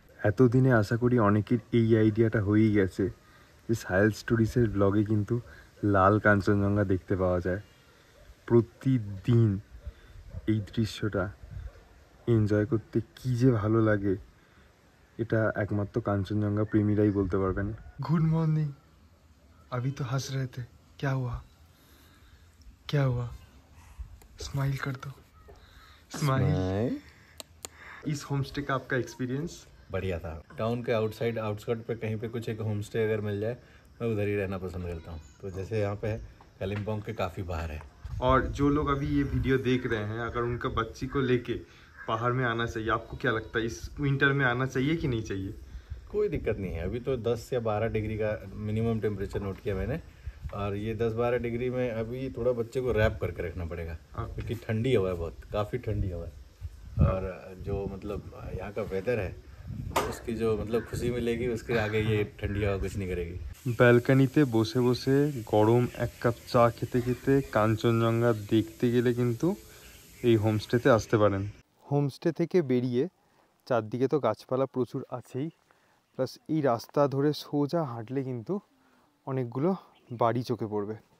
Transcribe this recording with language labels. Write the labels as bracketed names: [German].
[Bangla] এতদিনে আশা করি অনেকের এই আইডিয়াটা হয়েই গেছে যে সাহেল স্টোরিজের ব্লগে কিন্তু লাল কাঞ্চনজঙ্ঘা দেখতে পাওয়া যায়। প্রতিদিন এই দৃশ্যটা এনজয় করতে কি যে ভালো লাগে, এটা একমাত্র কাঞ্চনজঙ্ঘা প্রেমীরাই বলতে পারবেন। [English] Good morning. [Hindi] अभी तो हंस रहे थे, क्या हुआ क्या हुआ? स्माइल कर दो, स्माइल। इस होम स्टे का आपका एक्सपीरियंस? बढ़िया था। टाउन के आउटस्कर्ट पे कहीं पे कुछ एक होम स्टे अगर मिल जाए मैं उधर ही रहना पसंद करता हूँ। तो जैसे यहाँ पे है कालिम्पोंग के काफ़ी बाहर है। और जो लोग अभी ये वीडियो देख रहे हैं, अगर उनका बच्ची को लेके पहाड़ में आना चाहिए, आपको क्या लगता है इस विंटर में आना चाहिए कि नहीं चाहिए? कोई दिक्कत नहीं है। अभी तो 10 या 12 डिग्री का मिनिमम टेम्परेचर नोट किया मैंने, और ये 10-12 डिग्री में अभी थोड़ा बच्चे को रैप करके रखना पड़ेगा क्योंकि ठंडी हवा है, बहुत काफ़ी ठंडी हवा है। और जो मतलब यहाँ का वेदर है उसकी जो मतलब खुशी मिलेगी, उसके आगे ये ठंडी हवा कुछ नहीं करेगी। [Bangla] ব্যালকনিতে বসে বসে গরম এক কাপ চা খেতে খেতে কাঞ্চনজঙ্ঘা দেখতে গেলে কিন্তু এই হোমস্টেতে আসতে পারেন। হোমস্টে থেকে বেরিয়ে চারদিকে তো গাছপালা প্রচুর আছেই, প্লাস এই রাস্তা ধরে সোজা হাঁটলে কিন্তু অনেকগুলো বাড়ি চোখে পড়বে।